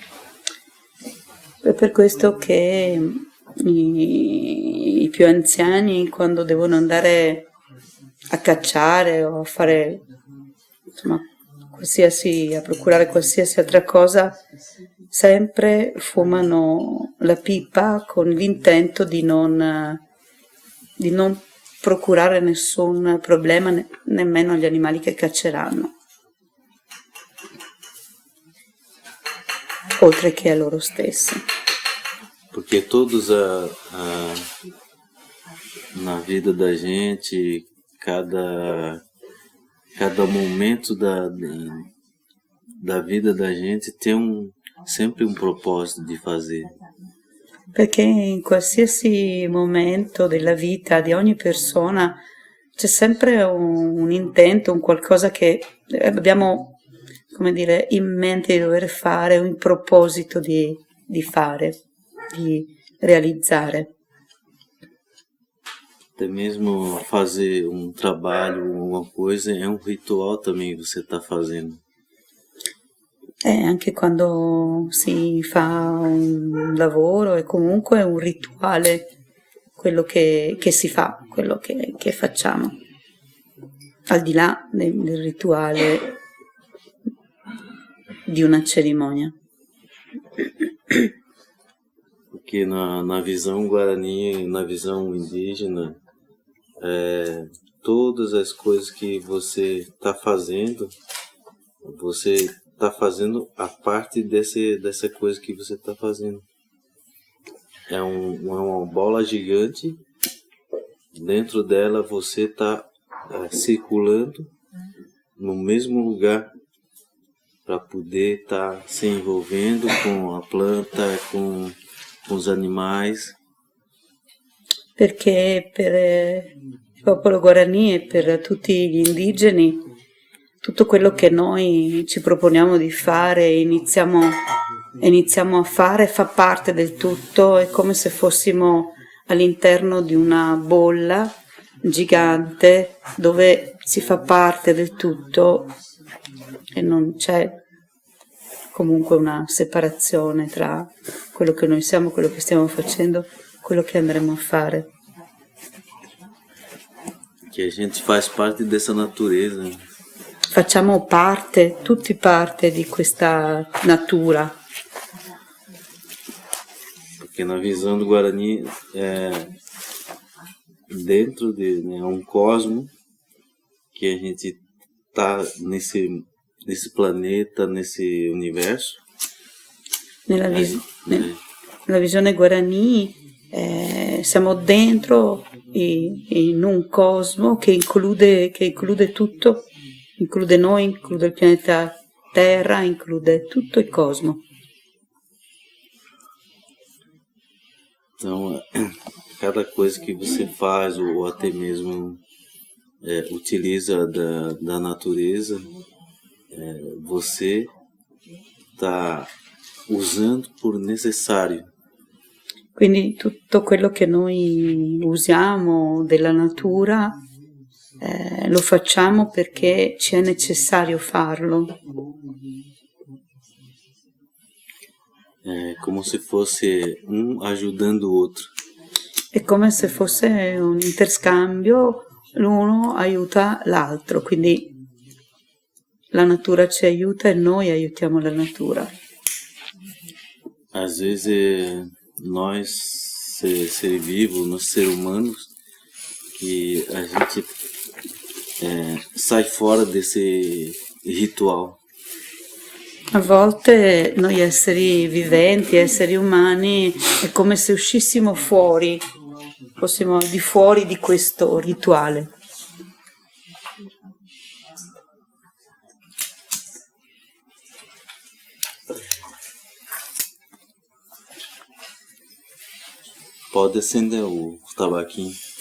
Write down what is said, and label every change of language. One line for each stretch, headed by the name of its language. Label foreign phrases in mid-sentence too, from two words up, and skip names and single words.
Italian: È per questo che i più anziani, quando devono andare a cacciare o a fare, insomma, a procurare qualsiasi altra cosa, sempre fumano la pipa con l'intento di non procurare nessun problema nemmeno agli animali che cacceranno, oltre che a loro stessi.
Portuguese: Porque todos na vida da gente, cada momento da vida da gente tem sempre un proposito di fazer.
Italian: Perché in qualsiasi momento della vita di ogni persona c'è sempre un intento, un qualcosa che abbiamo, come dire, in mente di dover fare, un proposito di fare, di realizzare.
Portuguese: Até mesmo fazer um trabalho, alguma coisa, é um ritual também que você está fazendo.
Italian: Anche quando si fa un lavoro è comunque un rituale quello che si fa, quello che facciamo, al di là del rituale di una cerimonia.
Portuguese: Porque na visão guarani, na visão indígena, todas as coisas que você está fazendo a parte dessa coisa que você está fazendo. É uma bola gigante, dentro dela você está circulando no mesmo lugar para poder estar se envolvendo com a planta, com os animais.
Italian: Perché per il popolo Guarani e per tutti gli indigeni tutto quello che noi ci proponiamo di fare e iniziamo a fare fa parte del tutto, è come se fossimo all'interno di una bolla gigante dove si fa parte del tutto e non c'è comunque una separazione tra quello che noi siamo, quello che stiamo facendo, quello che andremo a fare.
Portuguese: Que a gente faz parte dessa natureza.
Italian: Facciamo parte, tutti parte di questa natura.
Portuguese: Porque na visão do Guarani, dentro de um cosmo que a gente está nesse planeta, nesse universo.
Italian: Nella visione Guarani siamo dentro in un cosmo che include tutto, include noi, include il pianeta Terra, include tutto il cosmo.
Portuguese: Então, cada coisa que você faz ou até mesmo utiliza da natureza, você está usando por necessário.
Italian: Quindi tutto quello che noi usiamo della natura lo facciamo perché ci è necessario farlo.
Portuguese: É como se fosse ajudando o outro.
Italian: È come se fosse un interscambio, l'uno aiuta l'altro, quindi la natura ci aiuta e noi aiutiamo la natura.
Portuguese: Às vezes nós, seres vivos, nós seres humanos, que a gente sai fora desse ritual.
Italian: A volte noi esseri viventi, esseri umani, è come se uscissimo fuori, fossimo di fuori di questo rituale.
Portuguese: Pode acender o tabaquinho.